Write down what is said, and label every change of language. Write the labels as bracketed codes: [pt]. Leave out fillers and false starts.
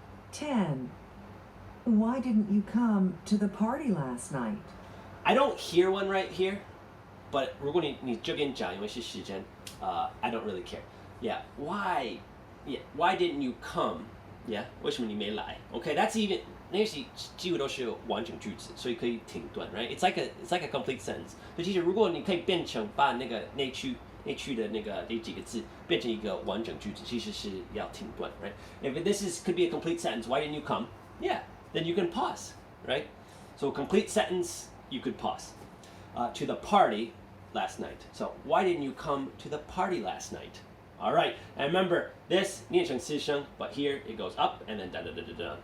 [en] 10. Why didn't you come to the party last night? I don't hear one right here, but [zh] 如果你这边讲，因为是时间, [en] I don't really care. Yeah, why didn't you come? [zh] Yeah， 为什么你没来 ？ [en] Okay, that's even [zh] 那些几乎都是完整句子，所以可以停顿 ，right? [en] It's like a complete sentence。 [zh] 所以其实如果你可以变成把那个内区的那几个字变成一个完整句子，其实是要停顿 ，right? [en] If this could be a complete sentence, why didn't you come? Yeah, then you can pause, right? So complete sentence, you could pause. To the party last night. So why didn't you come to the party last night? All right, and remember this [zh] 念成四声, [en] but here it goes up and then da da da da da.